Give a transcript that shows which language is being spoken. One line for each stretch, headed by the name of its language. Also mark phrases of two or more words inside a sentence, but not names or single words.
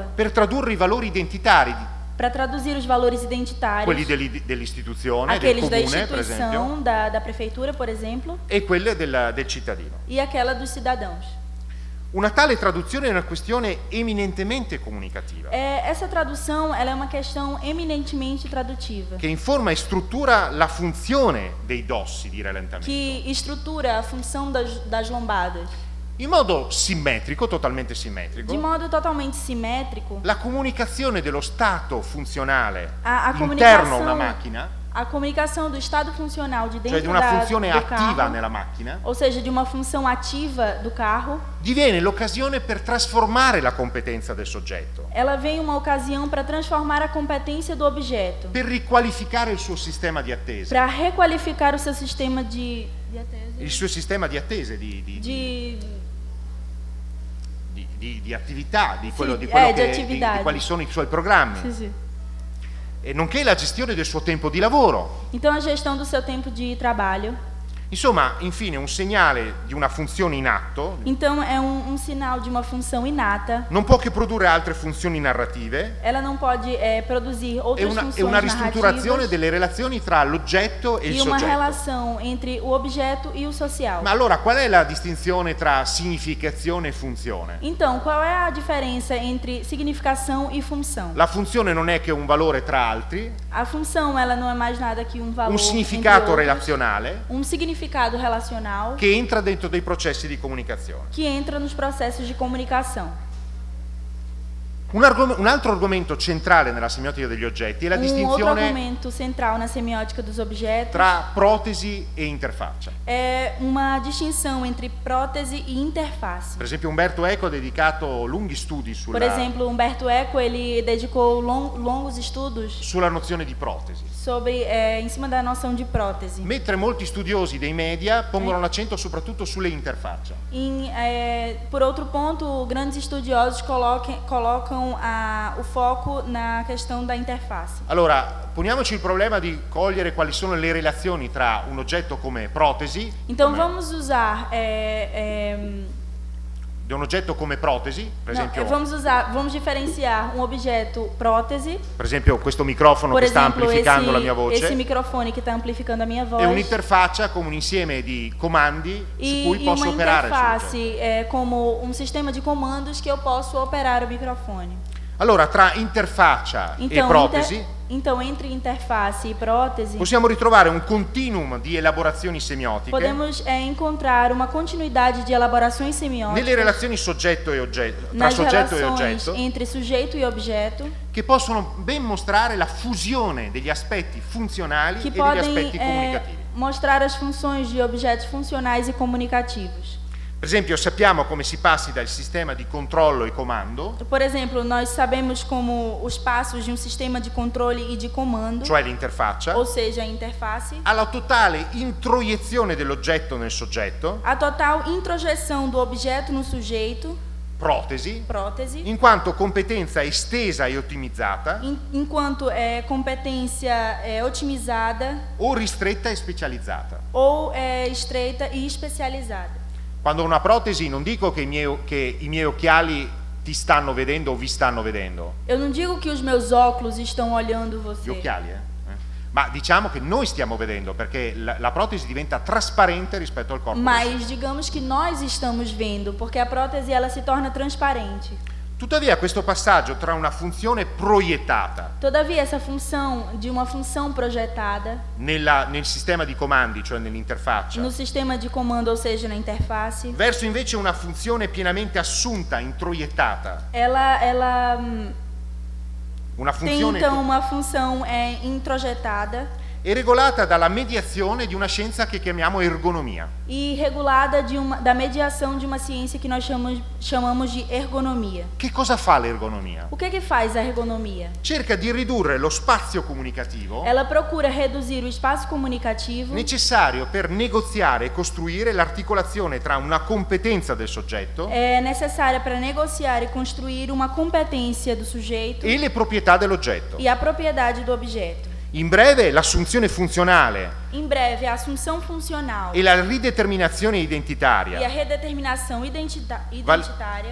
Italian: per tradurre i valori identitari,
Portuguese: para traduzir os valores identitários,
Italian: quelli dell'istituzione, del
Portuguese: aqueles da
Italian: comune per esempio,
Portuguese: instituição, da prefeitura, por exemplo,
Italian: e quelle del cittadino.
Portuguese: e aquela dos cidadãos.
Italian: Una tale traduzione è una questione eminentemente comunicativa,
Portuguese: Essa tradução ela é uma questão eminentemente tradutiva,
Italian: che informa e struttura la funzione dei dossi di rallentamento
Portuguese: que estrutura a função das lombadas.
Italian: in modo simmetrico, totalmente simmetrico.
Portuguese: De modo totalmente simétrico,
Italian: La comunicazione dello stato funzionale
Portuguese: a
Italian: interno a una macchina,
Portuguese: a comunicação do estado funcional de
Italian: cioè
Portuguese: dentro
Italian: di una funzione
Portuguese: do
Italian: attiva
Portuguese: carro,
Italian: nella macchina,
Portuguese: ou seja, de uma função ativa do carro,
Italian: diviene l'occasione per trasformare la competenza del soggetto,
Portuguese: ela vem uma ocasião para transformar a competência do objeto,
Italian: per riqualificare il suo sistema di attesa,
Portuguese: para requalificar o seu sistema de
Italian: il suo sistema di attese, di attività, di quello, Sì, di quello di che, attività. di quali sono i suoi programmi,
Portuguese: Sim, sim.
Italian: e nonché la gestione del suo tempo di lavoro.
Portuguese: Então a gestão do seu tempo de trabalho.
Italian: Insomma, infine, un segnale di una funzione in atto
Portuguese: Então é um sinal de uma função inata.
Italian: non può che produrre altre funzioni narrative
Portuguese: Ela não pode produzir
Italian: e
Portuguese: outras
Italian: una
Portuguese: funções
Italian: ristrutturazione
Portuguese: narrativas
Italian: delle relazioni tra l'oggetto e il
Portuguese: e uma
Italian: soggetto.
Portuguese: relação entre o objeto e o social.
Italian: Ma allora qual è la distinzione tra significazione e funzione?
Portuguese: Então, qual é a diferença entre significação e função?
Italian: La funzione non è che un valore tra altri,
Portuguese: A função ela não é mais nada que um valor
Italian: un significato
Portuguese: entre outros,
Italian: relazionale
Portuguese: um significado relacional
Italian: che entra dentro dei processi di comunicazione.
Portuguese: que entra nos processos de comunicação.
Italian: Un altro argomento centrale nella semiotica degli oggetti è la
Portuguese: Um outro
Italian: distinzione
Portuguese: argumento central na semiótica dos objetos
Italian: tra protesi e interfaccia.
Portuguese: é uma distinção entre prótese e interface.
Italian: Per esempio Umberto Eco ha dedicato lunghi studi
Portuguese: Por exemplo, Humberto Eco ele dedicou longos estudos
Italian: sulla nozione di protesi,
Portuguese: sobre em cima da noção de prótese.
Italian: mentre molti studiosi dei media pongono l'accento soprattutto sulle interfacce.
Portuguese: Por outro ponto, grandes estudiosos colocam o foco na questão da interface.
Italian: Allora, poniamoci il problema di cogliere quali sono le relazioni tra un oggetto come protesi,
Portuguese: Então
Italian: come-
Portuguese: vamos usar
Italian: di un oggetto come protesi, per esempio,
Portuguese: vamos diferenciar um objeto prótese,
Italian: per esempio questo microfono
Portuguese: por
Italian: che sta
Portuguese: exemplo,
Italian: amplificando la mia voce,
Portuguese: esse microfone que está amplificando a minha
Italian: e
Portuguese: voz,
Italian: un'interfaccia come un insieme di comandi su cui
Portuguese: e
Italian: posso
Portuguese: uma
Italian: operare il soggetto.
Portuguese: interface como um sistema de comandos que eu posso operar o microfone.
Italian: Allora, tra interfaccia e protesi
Portuguese: Então, entre interface e prótese,
Italian: possiamo ritrovare un continuum di elaborazioni semiotiche
Portuguese: podemos encontrar uma continuidade de elaborações semióticas
Italian: nelle relazioni soggetto e oggetto, tra
Portuguese: nas
Italian: soggetto e
Portuguese: relações
Italian: oggetto,
Portuguese: entre sujeito e objeto,
Italian: che possono ben mostrare la fusione degli aspetti funzionali
Portuguese: que
Italian: e degli
Portuguese: podem
Italian: aspetti comunicativi.
Portuguese: mostrar as funções de objetos funcionais e comunicativos.
Italian: Per esempio, sappiamo come si passi dal sistema di controllo e comando,
Portuguese: Por exemplo, nós sabemos como os passos de um sistema de controle e de comando,
Italian: cioè l'interfaccia,
Portuguese: ou seja, a interface,
Italian: alla totale introiezione dell'oggetto nel soggetto,
Portuguese: a total introjeção do objeto no sujeito,
Italian: protesi,
Portuguese: prótese,
Italian: in quanto competenza estesa e ottimizzata
Portuguese: enquanto competência otimizada
Italian: o ristretta e specializzata.
Portuguese: ou estreita e especializada.
Italian: Quando ho una protesi non dico che i miei occhiali ti stanno vedendo o vi stanno vedendo.
Portuguese: Eu não digo que os meus óculos estão olhando
Italian: Gli
Portuguese: você.
Italian: occhiali, Ma diciamo che noi stiamo vedendo, perché la protesi diventa trasparente rispetto al corpo.
Portuguese: Mas digamos que nós estamos vendo, porque a prótese ela se torna transparente.
Italian: Tuttavia questo passaggio tra una funzione proiettata
Portuguese: Todavia, essa função de uma função projetada
Italian: nel sistema di comandi, cioè nell'interfaccia,
Portuguese: no sistema de comando, ou seja, na interface,
Italian: verso invece una funzione pienamente assunta, introiettata,
Portuguese: ela
Italian: una funzione
Portuguese: tenta uma função introjetada
Italian: è regolata dalla mediazione di una scienza che chiamiamo ergonomia.
Portuguese: e regulada da mediação de uma ciência que nós chamamos de ergonomia.
Italian: Che cosa fa l'ergonomia?
Portuguese: O que faz a ergonomia?
Italian: Cerca di ridurre lo spazio comunicativo
Portuguese: Ela procura reduzir o espaço comunicativo
Italian: necessario per negoziare e costruire l'articolazione tra una competenza del soggetto
Portuguese: necessária para negociar e construir uma competência do sujeito
Italian: e le proprietà dell'oggetto.
Portuguese: e a propriedade do objeto.
Italian: In breve, l'assunzione funzionale
Portuguese: Em breve, a assunção funcional
Italian: e la rideterminazione
Portuguese: e a
Italian: identitaria,
Portuguese: redeterminação identitária,